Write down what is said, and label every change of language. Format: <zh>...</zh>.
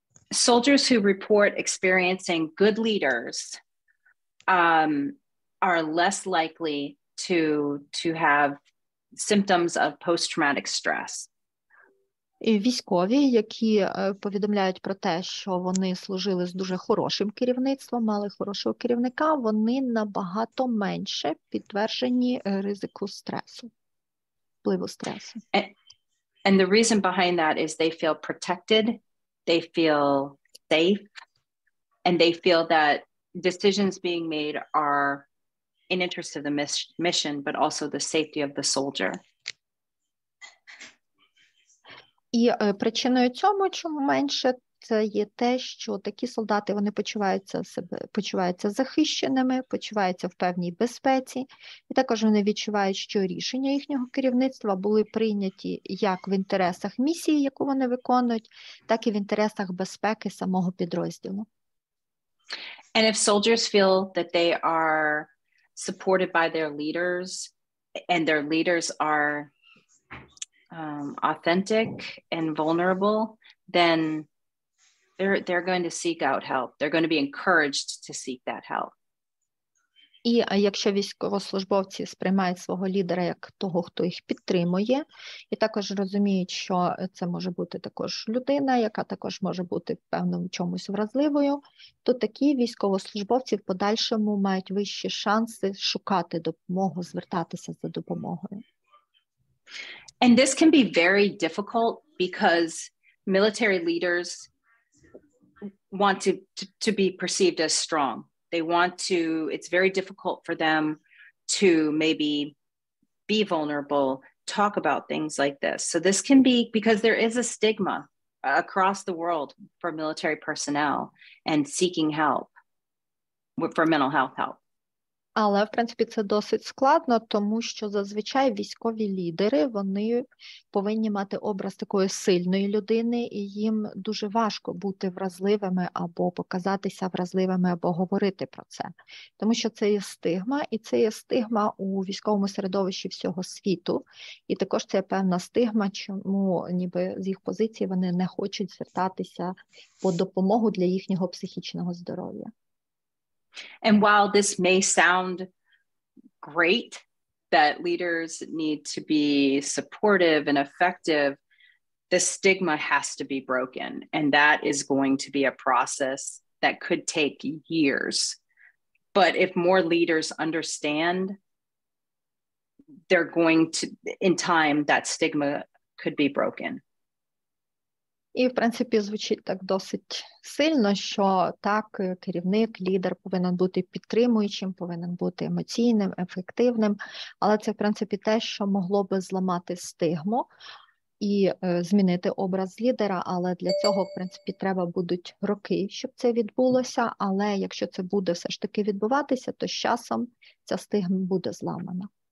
<en>Soldiers who report experiencing good leaders are less likely to have symptoms of post-traumatic stress.</en> <uk>І військові, які повідомляють про те, що вони служили з дуже хорошим керівництвом, мали хорошого керівника, вони набагато менше підтверджені ризику стресу, впливу стресу.</uk> <en>And the reason behind that is they feel protected, they feel safe, and they feel that decisions being made are in interest of the mission, but also the safety of the soldier.</en> <uk>І причиною цьому, чому менше, це є те, що такі солдати, вони почуваються захищеними, почуваються в певній безпеці, і також вони відчувають, що рішення їхнього керівництва були прийняті як в інтересах місії, яку вони виконують, так і в інтересах безпеки самого підрозділу.</uk> <en>And if soldiers feel that they are supported by their leaders, and their leaders are authentic and vulnerable, then they're going to seek out help. They're going to be encouraged to seek that help.</en> <uk>І якщо військовослужбовці сприймають свого лідера як того, хто їх підтримує, і також розуміють, що це може бути також людина, яка також може бути в певному чомусь вразливою, то такі військовослужбовці в подальшому мають вищі шанси шукати допомогу, звертатися за допомогою.</uk> <en>And this can be very difficult because military leaders want to be perceived as strong. They want to, it's very difficult for them to maybe be vulnerable, talk about things like this. So this can be, because there is a stigma across the world for military personnel and seeking help for mental health help.</en> <uk>Але, в принципі, це досить складно, тому що зазвичай військові лідери, вони повинні мати образ такої сильної людини, і їм дуже важко бути вразливими або показатися вразливими, або говорити про це. Тому що це є стигма, і це є стигма у військовому середовищі всього світу. І також це є певна стигма, чому ніби з їх позиції вони не хочуть звертатися по допомогу для їхнього психічного здоров'я.</uk> <en>And while this may sound great, that leaders need to be supportive and effective, the stigma has to be broken. And that is going to be a process that could take years. But if more leaders understand, they're going to, in time, that stigma could be broken.</en> <uk>І, в принципі, звучить так досить сильно, що так, керівник, лідер повинен бути підтримуючим, повинен бути емоційним, ефективним, але це, в принципі, те, що могло би зламати стигму і змінити образ лідера, але для цього, в принципі, треба будуть роки, щоб це відбулося, але якщо це буде все ж таки відбуватися, то з часом ця стигма буде зламана.</uk>